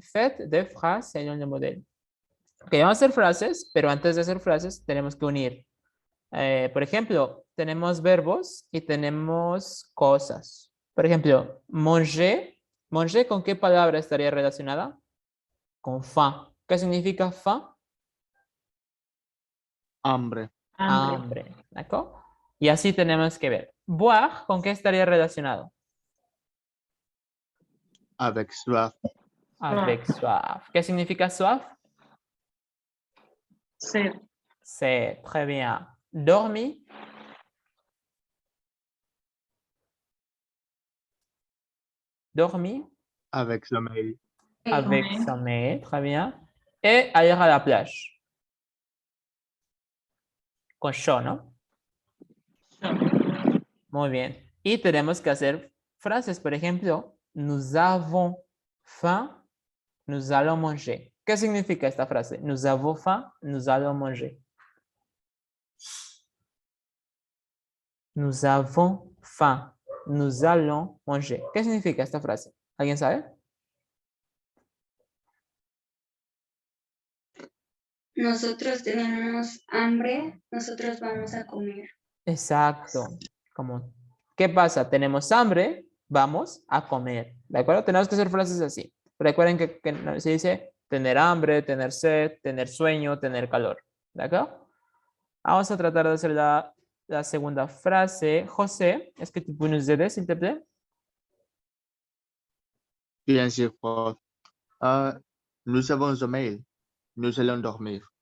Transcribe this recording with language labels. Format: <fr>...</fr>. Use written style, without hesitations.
<fr>Faites des phrases selon le modèle.</fr> <es>Ok, vamos a hacer frases, pero antes de hacer frases tenemos que unir. Por ejemplo, tenemos verbos y tenemos cosas. Por ejemplo, manger. Manger, ¿con qué palabra estaría relacionada? Con faim. ¿Qué significa faim? Hambre. Hambre. ¿De acuerdo? Y así tenemos que ver. Boire, ¿con qué estaría relacionado?</es> <fr>Avec soif. Avec soif.</fr> <es>¿Qué significa</es> <fr>soif?</fr> <es>Sed. Sed.</es> <fr>Très bien. Dormir. Dormir. Avec sommeil. Avec sommeil. Très bien. Et aller à la plage.</fr> <es>Con yo, ¿no? Muy bien. Y tenemos que hacer frases. Por ejemplo,</es> <fr>nous avons faim, nous allons manger.</fr> <es>¿Qué significa esta frase?</es> <fr>Nous avons faim, nous allons manger. Nous avons faim, nous allons manger.</fr> <es>¿Qué significa esta frase? ¿Alguien sabe? Nosotros tenemos hambre, nosotros vamos a comer. Exacto. Como, ¿qué pasa? Tenemos hambre, vamos a comer. ¿De acuerdo? Tenemos que hacer frases así. Recuerden que se dice tener hambre, tener sed, tener sueño, tener calor. ¿De acuerdo? Vamos a tratar de hacer la segunda frase.</es> <fr>José, est-ce que tu peux nous aider, s'il te plaît? Bien sûr, prof. Nous avons sommeil. Nous allons dormir.</fr>